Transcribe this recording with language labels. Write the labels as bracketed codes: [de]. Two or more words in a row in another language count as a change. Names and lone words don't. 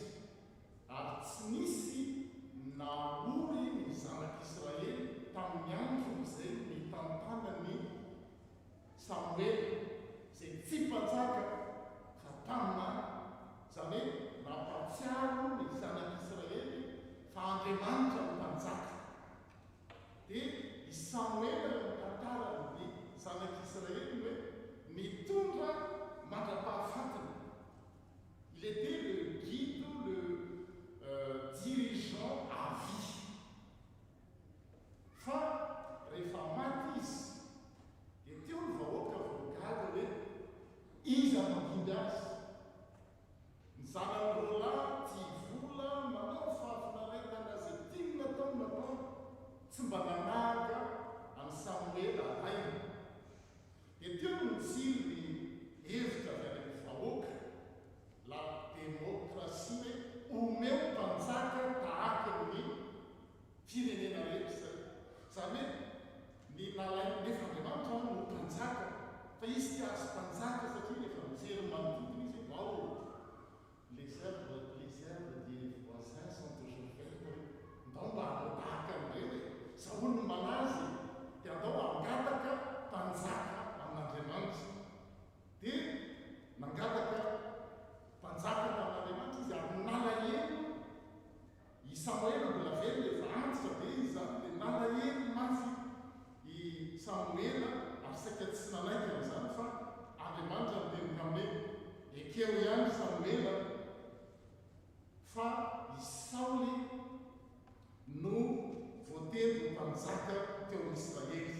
[mg] Ary tsy nisy naory ny zanak'Israely tamin'ny andro izay mitantana ny Samuel, izay tsy mpanjaka fa tamin'any. Zany hoe nampatsiaro ny zanak'Israely fa Andriamanitra ny mpanjaka. Dia i Samuel mitantara ny zanak'Israely hoe mitondra mandra-pahafatana. [fr] Il était le guide, le dirigeant à vie. [mg] Fa rehefa maty izy dia teo ny vahoaka voagaga hoe iza mandindry azy. Ny zanany rola tia vola manao fahafinaretana zay tiany natao tsy mba nanaga amin'ny Samuel arainy. Dia teo no mitsiry ny hevitra avy any amin'ny vahoaka la demokrasia hoe omeo mpanjaka tahaka ny firenena rehetra. Zany hoe ny nalainy nefa Andriamanitra no mpanjaka, fa izy tia azy mpanjaka satria rehefa mijery manodidina izy ao [fr] les herbes des voisins sont toujours vertes. [mg] Ndao mba hanao tahaka amin'ireo hoe Saoly no malazy dia andao hangataka mpanjaka amin'Andriamanitra. Dia nangataka mpanjaka tamin'Andriamanitra izy ary nalahelo i Samuel mbola velo efa antitra dia izy dia nalahelo mafy i Samuel ary saika tsy nanaiky amin'izany fa Andriamanitra miteny aminy ekeo ihany Samuel fa i Saoly no voateny mpanjaka teo amin'Israely.